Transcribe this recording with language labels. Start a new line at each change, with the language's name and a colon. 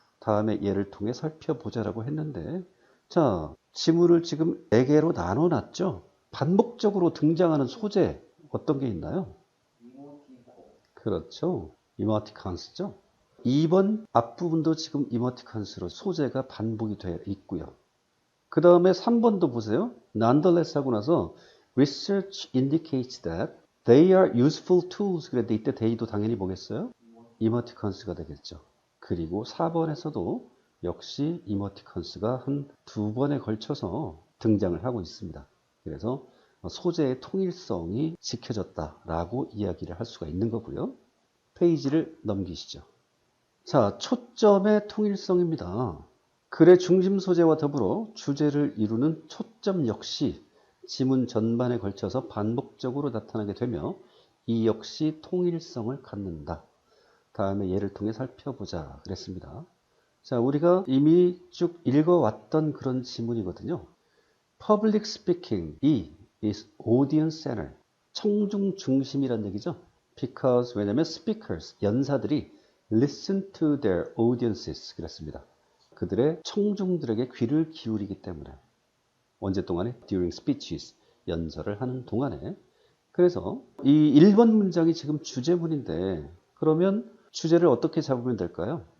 Korean: 다음에 예를 통해 살펴보자라고 했는데, 자, 지문을 지금 4개로 나눠 놨죠. 반복적으로 등장하는 소재 어떤 게 있나요? 그렇죠. 이모티콘스죠. 2번 앞부분도 지금 이모티콘스로 소재가 반복이 되어 있고요. 그 다음에 3번도 보세요.
English: nonetheless
Korean: 하고 나서
English: research indicates that they are useful tools.
Korean: 그런데 이때 they도 당연히 뭐겠어요? 이모티콘스가 되겠죠. 그리고 4번에서도 역시 이모티콘스가 한 2번에 걸쳐서 등장을 하고 있습니다. 그래서 소재의 통일성이 지켜졌다라고 이야기를 할 수가 있는 거고요. 페이지를 넘기시죠. 자, 초점의 통일성입니다. 글의 중심 소재와 더불어 주제를 이루는 초점 역시 지문 전반에 걸쳐서 반복적으로 나타나게 되며 이 역시 통일성을 갖는다. 다음에 예를 통해 살펴보자 그랬습니다. 자, 우리가 이미 쭉 읽어왔던 그런 지문이거든요.
English: Public speaking이 is audience center,
Korean: 청중 중심이란 얘기죠.
English: Because
Korean: 왜냐면
English: speakers, 연사들이 listen to their audiences
Korean: 그랬습니다. 그들의 청중들에게 귀를 기울이기 때문에 언제 동안에?
English: during speeches,
Korean: 연설을 하는 동안에. 그래서 이 1번 문장이 지금 주제문인데 그러면 주제를 어떻게 잡으면 될까요?